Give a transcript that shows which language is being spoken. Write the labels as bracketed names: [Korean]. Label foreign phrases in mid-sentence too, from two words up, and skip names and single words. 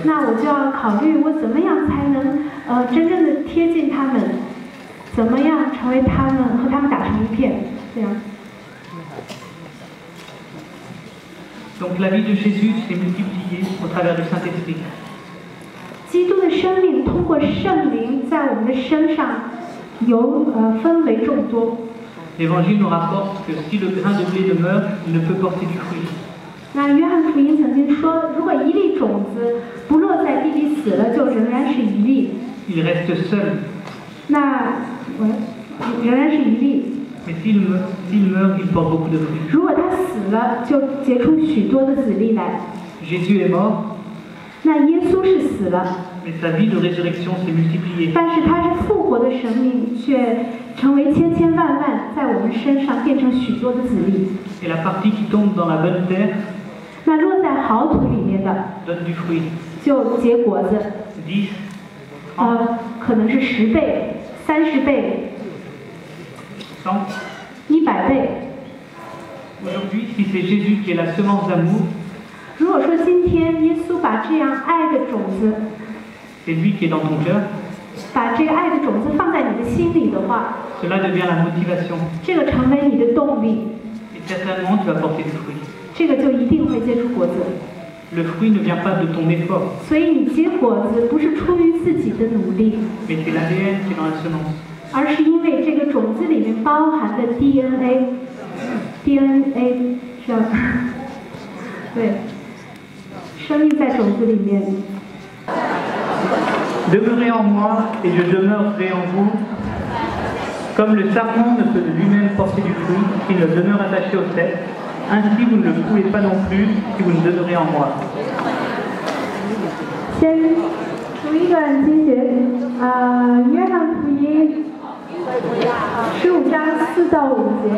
[Chinese] 那我就要考虑我怎么样才能真正的贴近他们，怎么样成为他们和他们打成一片，这样。 [French] Donc la vie de Jésus s'est multipliée au travers du Saint-Esprit. [Chinese] 基督的生命通过圣灵在我们的身上分为众多。 [French] L'Évangile nous rapporte que si le grain de blé demeure, il ne peut porter du fruit. [Chinese] 那约翰福音曾经说，如果一粒种子不落在地里死了，就仍然是一粒。 [French] Il reste seul. [Chinese] 那仍然是一粒。 [French] Mais s'il meurt, il porte beaucoup de fruits. [Chinese] 如果他死了，就结出许多的子粒来。 [French] Jésus est mort, [Chinese] 那耶稣是死了， [French] mais sa vie de résurrection s'est multipliée. [Chinese] 但是他是复活的生命，却成为千千万万在我们身上变成许多的子粒。 [French] Et la partie qui tombe dans la bonne terre [Chinese] 那落在好土里面的， [French] donne du fruit. [Chinese] 就结果子， [French] 10, 30, [Chinese] 可能是10倍、30倍、 [French] 100. [Chinese] 100倍。 [French] Aujourd'hui, si c'est Jésus qui est la semence d'amour, [Chinese] 如果说今天耶稣把这样爱的种子， [French] c'est lui qui est dans ton cœur, [Chinese] 把这个爱的种子放在你的心里的话， [French] cela devient la motivation. [Chinese] 这个成为你的动力， [French] Et certainement, tu vas porter du fruit. [Chinese] 这个就一定会结出果子。 [French] Le fruit ne vient pas de ton effort, [Chinese] 所以你结果子不是出于自己的努力， [French] mais c'est l'ADN qui est dans la semence. [Chinese] 而是因为这个种子里面包含的 DNA 是吧？对，生命在种子里面。 [French] Demeurez en moi et je demeurerai en vous. Comme le sarment ne peut de lui-même porter du fruit s'il ne demeure attaché au cep, Ainsi, vous ne le pouvez pas non plus si vous ne demeurez en moi. [Chinese] 先读一段经节，约翰福音15章4到5节。